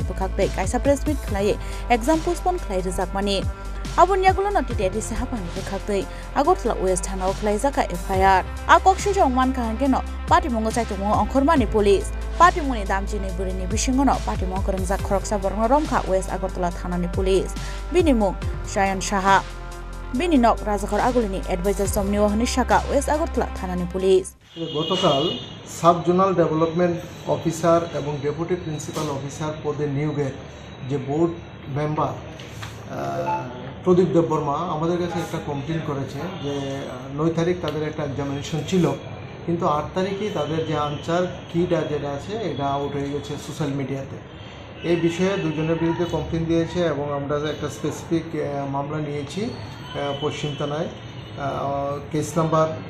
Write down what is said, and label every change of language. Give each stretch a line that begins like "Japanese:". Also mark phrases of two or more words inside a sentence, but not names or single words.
Kok Borok: bukhakbe kaisa
English: press meet
Kok Borok: khlai
English: exam postpone
Kok Borok: khlai rijak mani abun yagulo no TTADC hapang ni bukhakbe Agartala West thana khlai jaka FIR a kokshu jong man khan geno party mungo chaitu mungo onkhormani police Party muni damji ni burini bisingono party mo korongja khoroksa borno romkha West Agartala thanani police binimu Shayan Shaha bininok Rajakhar Agulini advisor somni ohni shaka West Agartala thanani police
Bangla: গতকাল
English: sub zonal development officer
Bangla: এবং
English: deputy principal officer
Bangla: পদে নিয়োগের যে
English: board member
Bangla: প্রদীপ দেববর্মা আমাদের কাছে একটা কমপ্লেন করেছে যে 9 তারিখ তাদের একটা এক্সামিনেশন ছিল কিন্তু 8 তারিখে তাদের যে আনসার কিটা যেটা আছে এটা আউট হয়ে গেছে সোশ্যাল মিডিয়াতে এই বিষয়ে দুজনের বিরুদ্ধে কমপ্লেন দিয়েছে এবং আমরা একটা স্পেসিফিক মামলা নিয়েছি পশ্চিম থানায়
English: case number